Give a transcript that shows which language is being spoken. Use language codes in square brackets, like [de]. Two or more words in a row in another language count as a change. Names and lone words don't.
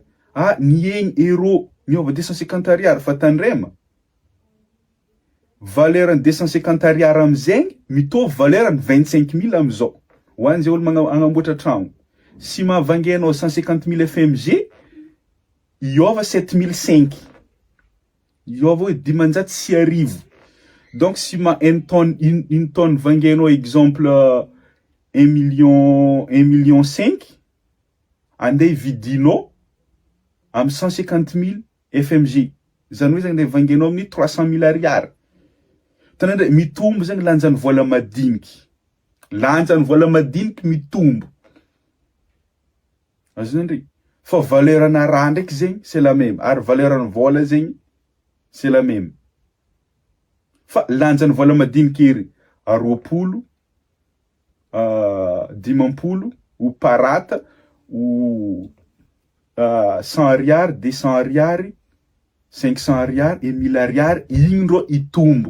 [mg] Niegny euro niôva 250 ariary fa tandrema valerany 250 ariary amizegny mitovy valerany 25 000 amizao. Ho an'izay olo agnamboatra tragno. Si mahavangianao 150 000 FMG hiôva 7 500. Hiôva hoe 900 donc si ma [fr] une tonne [mg] vangianao exemple 1 million 5 andeha vidinao am 150 000 FMG. Zany hoe zegny vangianao amin'ny 300 000 ariary. Tanandre mitombo zegny lanjan'ny vola madiniky. Lanjan'ny vola madiniky mitombo. Azondry. Fa valerana raha ndraiky zegny [fr] c'est la même. [mg] Ary valerana vola zegny [fr] c'est la même. [mg] Fa lanjan'ny vola madiniky ery 20, 50 ou parata ou 100 ariary, 200 ariary, 500 ariary, 1 000 ariary, igny ndrô itombo.